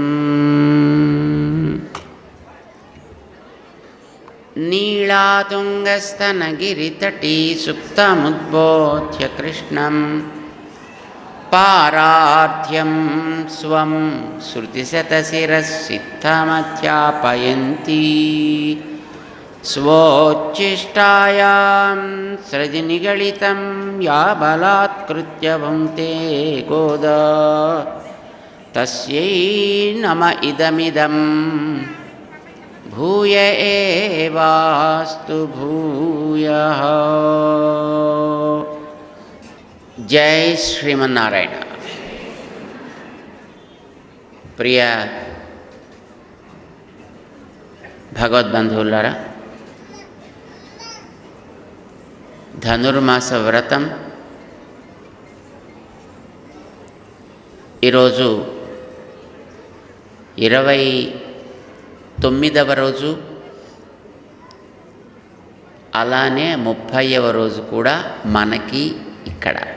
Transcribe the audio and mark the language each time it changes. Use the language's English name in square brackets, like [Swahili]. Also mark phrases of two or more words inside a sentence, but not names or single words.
[Sanskrit] नीळातुङ्गस्तनगिरितटी सुप्तमुद्बोध्य कृष्णं पारार्थ्यं स्वं श्रुतिशतशिरस्सिद्धमध्यापयन्ती. स्वोच्छिष्टायां सृजनिगलितं या बलात्कृत्य भुङ्क्ते गोदा तस्यै नम इदमिदं भूय एवास्तु भूयः. जय श्रीमन्नारायण. [Telugu] ప్రియ భగవద్బంధువులారా, ధనుర్మాస వ్రతం ఈరోజు 29వ రోజు, అలానే 30వ రోజు కూడా మనకి ఇక్కడ.